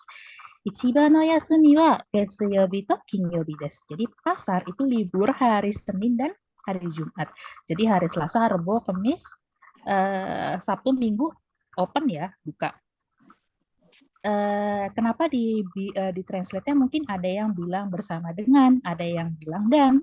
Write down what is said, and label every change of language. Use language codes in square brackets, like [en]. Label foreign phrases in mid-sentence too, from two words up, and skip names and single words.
[ja] 一番の休みは月曜日と金曜日です. [id] Jadi pasar itu libur hari Senin dan hari Jumat. Jadi hari Selasa, Rebo, Kamis, Sabtu, Minggu open ya, buka. Kenapa di translate-nya mungkin ada yang bilang bersama dengan, ada yang bilang dan.